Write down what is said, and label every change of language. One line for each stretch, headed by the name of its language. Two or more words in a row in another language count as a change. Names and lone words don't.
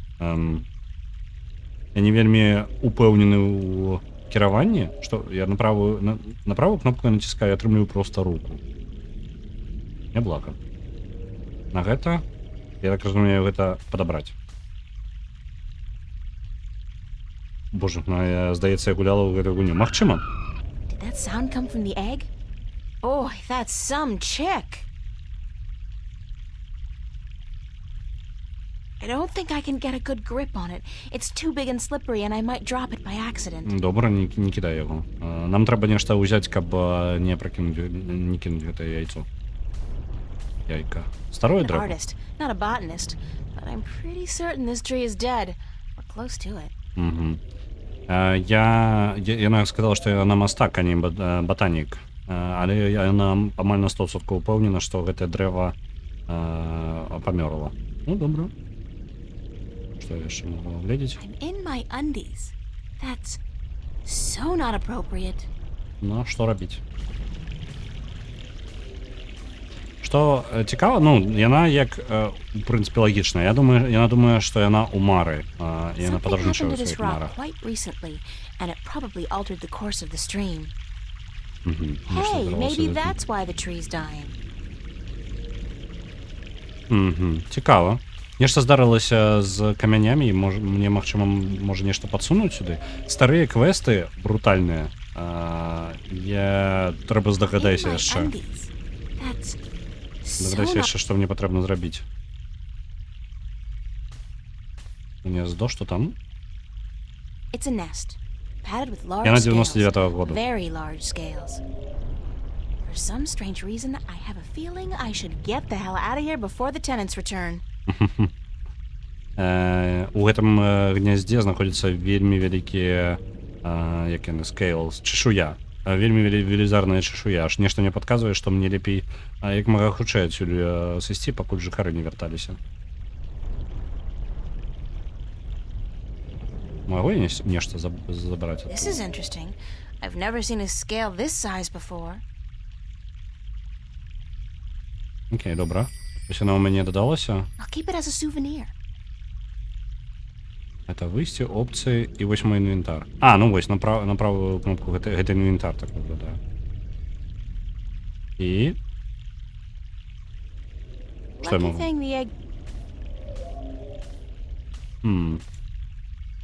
Belarusian: Я не вельмі упэўнены ў кіраванні, што я на правую кнопку націскаю, атрымліваю проста руку. Няблага. На гэта, я так разумею, гэта падабраць. Боже, я, здаецца, я гуляла ў гэтую гульню. Магчыма?
English: That sound come from the egg? Boy, that's some chick. I don't think I can get a good grip on it. It's too big and slippery and I might drop it by accident.
Belarusian: Добра, не кидай яго. Нам трэба нешта ўзяць, каб не кінуць гэтае яйцо. Яйка. Старое дрэва.
English: Artist, not a botanist, but I'm pretty certain this tree is dead or close to it.
Belarusian: Яна сказала, што яна мастак, а не батанік. Але яна амаль на 100% упэўнена, што гэтае дрэва памёрла. Ну, добра. Што я яшчэ магу глядзець?
English: I'm in my undies. That's so not appropriate.
Belarusian: Ну, што рабіць? Што цікава, ну, яна як, у прынцыпе, лагічная. Яна думае, што яна ў мары. Яна падарожнічае ў сваіх марах.
English: Hey, maybe that's why the tree's dying.
Belarusian: Цікава. Нешта здарылася з камянямі, і мне, магчыма, можа нешта падсунуць сюды. Старыя квесты брутальныя. Трэба здагадайся яшчэ. Здагадайся яшчэ, што мне патрэбна зрабіць. Гнездо, што там? Яна 99-го году.
English: For some strange reason, I have a feeling I should get the hell out of here before the tenants return.
Belarusian: У гэтым гняздзе знаходзіцца вельмі вялікія, як яны, scales, чешуя. Вельмі велізарная чешуя. Аж нешта мне падказвае, што мне лепей як мага хутчэй адсюль сысці, пакуль жыхары не вярталіся. Магу я нешта забраць?
English: This is interesting. I've never seen a scale this size before.
Belarusian: Окей, добра. Ось яна ў мяне дадалася.
English: I'll keep it as a souvenir.
Belarusian: Это выйсце, опцыі і вось мой інвентар. Ну вось, на правую кнопку гэта інвентар так выглядае. І... Што я магу?